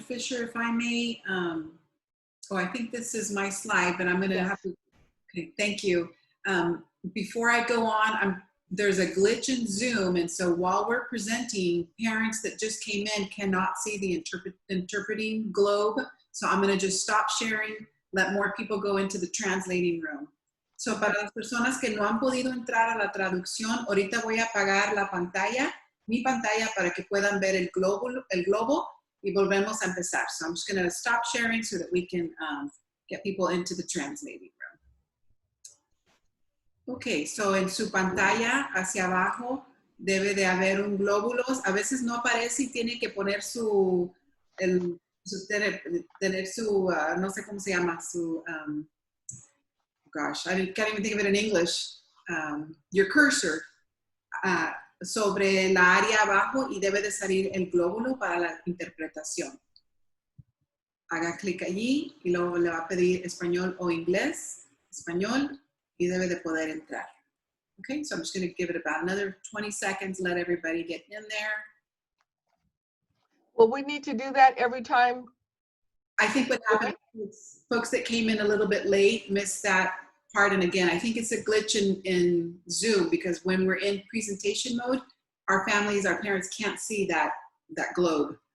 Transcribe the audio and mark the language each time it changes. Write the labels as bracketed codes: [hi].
[en] Fisher, if I may, I think this is my slide, but I'm going to have to, okay, thank you. Before I go on, there's a glitch in Zoom, and so while we're presenting, parents that just came in cannot see the interpreting globe. So I'm going to just stop sharing, let more people go into the translating room. [es] So para las personas que no han podido entrar a la traducción, ahorita voy a apagar la pantalla, mi pantalla, para que puedan ver el globo y volvemos a empezar. [en] So I'm just going to stop sharing so that we can get people into the translating room. Okay, so [es] en su pantalla hacia abajo debe de haber un glóbulo. A veces no aparece y tiene que poner tener su, no sé cómo se llama, su, [en] gosh, I can't even think of it in English, your cursor, [es] sobre la área abajo y debe de salir el glóbulo para la interpretación. Haga clic allí y luego le va a pedir español o inglés, español, y debe de poder entrar. [en] Okay, so I'm just going to give it about another 20 seconds, let everybody get in there. Well, we need to do that every time. I think what happened is folks that came in a little bit late missed that part. And again, I think it's a glitch in Zoom because when we're in presentation mode, our families, our parents can't see that globe.